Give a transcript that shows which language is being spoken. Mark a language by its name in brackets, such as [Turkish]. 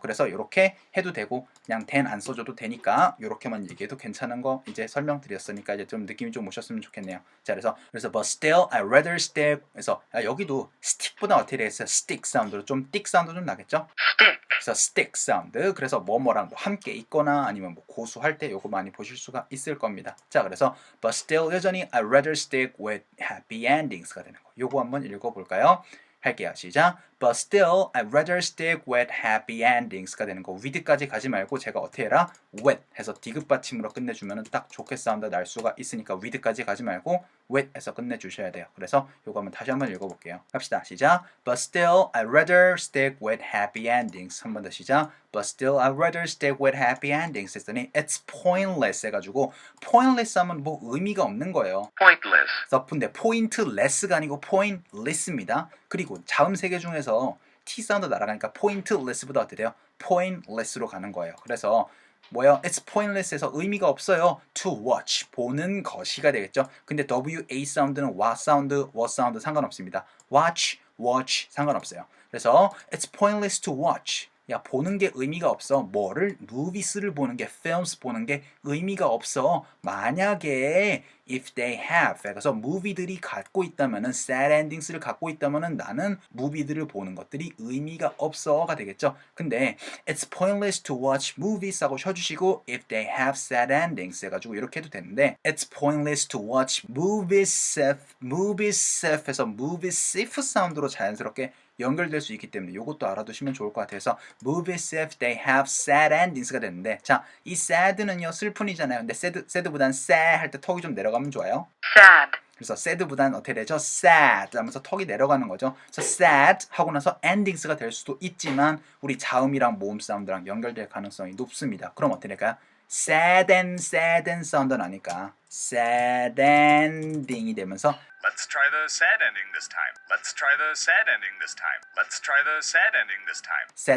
[Korean] 그래서 이렇게 해도 되고 그냥 then 안 써줘도 되니까 이렇게만 얘기해도 괜찮은 거 이제 설명드렸으니까 이제 좀 느낌이 좀 오셨으면 좋겠네요. 자 그래서 but still I'd rather stick 그래서 여기도 stick보다 어떻게 되겠어요? stick 사운드로 좀 thick 사운드 좀 나겠죠? [English] Stick. [Korean] 그래서 stick 사운드 그래서 뭐뭐랑 뭐 함께 있거나 아니면 뭐 고수할 때 요거 많이 보실 수가 있을 겁니다. 자 그래서 [English] but still [Korean] 여전히 [English] I'd rather stick with happy endings [Korean] 가 되는 거. 요거 한번 읽어볼까요? 할게요. 시작. [English] But still, I'd rather stick with happy endings가 [Korean] 되는 거. with까지 가지 말고 제가 어떻게 해라? with 해서 디귿 받침으로 끝내주면 딱 좋게 사운드 날 수가 있으니까 with까지 가지 말고 with 해서 끝내주셔야 돼요. 그래서 요거 한번 다시 한번 읽어볼게요. 갑시다. 시작. [English] But still, I'd rather stick with happy endings. [Korean] 한 번 더 시작. [English] But still, I'd rather stick with happy endings [Korean] 했더니 [English] it's pointless 해가지고 pointless [Korean] 하면 뭐 의미가 없는 거예요. [English] Pointless. [Korean] 근데 pointless가 아니고 pointless입니다. 그리고 자음 세 개 중에서 T 사운드 날아가니까 pointless보다 어떻게 돼요? pointless로 가는 거예요. 그래서 뭐예요? It's pointless에서 의미가 없어요. To watch, 보는 것이가 되겠죠. 근데 WA 사운드는 what 사운드 상관없습니다. watch 상관없어요. 그래서 [English] it's pointless to watch. [Korean] 야 보는 게 의미가 없어. 뭐를? movies를 보는 게 films 보는 게 의미가 없어. 만약에 if they have 그래서 movie들이 갖고 있다면은 sad endings를 갖고 있다면은 나는 movie들을 보는 것들이 의미가 없어가 되겠죠. 근데 [English] it's pointless to watch movies [Korean] 하고 쳐주시고 [English] if they have sad endings [Korean] 해가지고 이렇게 해도 되는데 it's pointless to watch movies 해서 movies if 사운드로 자연스럽게 연결될 수 있기 때문에 이것도 알아두시면 좋을 것 같아요. 그래서 [English] movies if they have sad endings [Korean] 가 되는데 자, 이 sad는요 슬픈이잖아요. 근데 sad보단 sad 할 때 턱이 좀 내려가면 좋아요. Sad. 그래서 sad보단 어떻게 되죠? sad 하면서 턱이 내려가는 거죠. 그래서 sad 하고 나서 endings가 될 수도 있지만 우리 자음이랑 모음 사운드랑 연결될 가능성이 높습니다. 그럼 어떻게 될까요? sad and 사운드 나니까 sad ending이 되면서 [English] Let's try the sad ending this time. Let's try the sad ending this time. Let's try the sad ending this time.